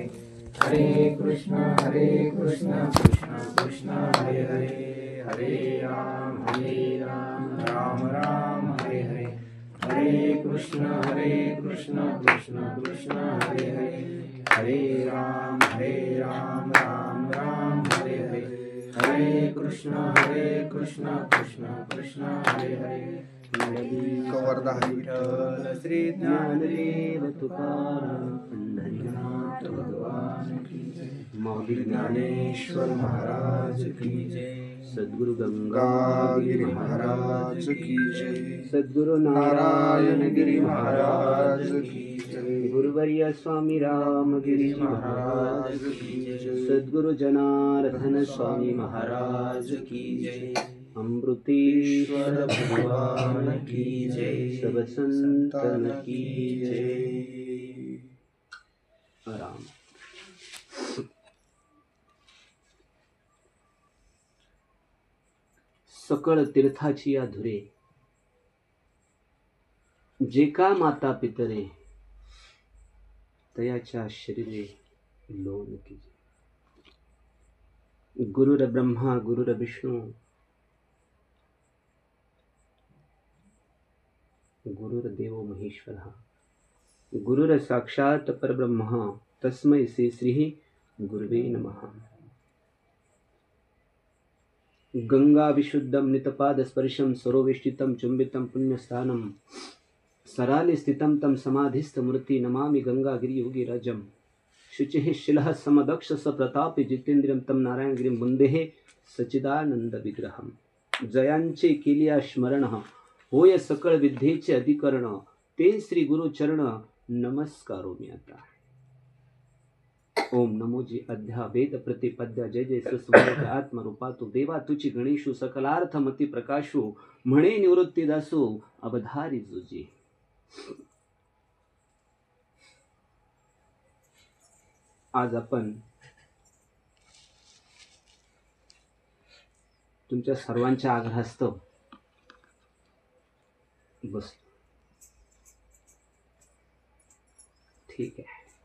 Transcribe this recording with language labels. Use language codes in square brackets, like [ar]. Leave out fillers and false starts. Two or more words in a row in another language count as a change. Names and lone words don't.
[sa] हरे कृष्ण कृष्ण कृष्ण हरे हरे हरे राम राम राम हरे हरे हरे कृष्ण कृष्ण कृष्ण हरे हरे हरे राम राम राम हरे हरे हरे कृष्ण कृष्ण कृष्ण हरे हरे [mr] कवर्धा विठ्ठल [hi] श्री ज्ञानदेव तुकाराम पंढरीनाथ भगवान की जय मौली ज्ञानेश्वर महाराज की जय सद्गुरु गंगागिरी महाराज की जय सद्गुरु नारायण गिरी महाराज की जय गुरुवर्य स्वामी रामगिरी महाराज की जय सद्गुरु जनार्दन स्वामी महाराज की जय अमृतेश्वर भगवान की जय सब संतन की जय। [mr] आराम। सकळ तीर्थाची या धुरे जे का माता पितरे तयाच्या शरीरे लोन की [sa] गुरुर ब्रह्मा गुरुर विष्णू गुरुर्देवो महेश्वरः गुरुर साक्षात परब्रह्म तस्मै श्री गुरुवे नमः। गंगा विशुद्धं नितपाद स्पर्शं सरोवेष्टितं चुंबितं पुण्यस्थानं सराले स्थितं तं समाधिस्थ मूर्ति नमामि गंगागिरि योगिराजं शुचिः शिलः समदक्ष सप्रतापि जितेन्द्रियं तं नारायणगिरिं वंदेहे सच्चिदानंद विग्रहं। [mr] जयांचे केलिया स्मरण होय सकळ विद्येचे अधिकरण ते श्री गुरु चरण नमस्कारो मी आता। ओम नमोजी अध्या वेद प्रतिपद्या जय जय सुस्मृत आत्मरूपा तू देवा तुची गणेशु सकलार्थ मती प्रकाशु म्हणे निवृत्ती दासो अवधारी जुजी। आज आपण तुमच्या सर्वांच्या आग्रहास्तव बस ठीक आहे।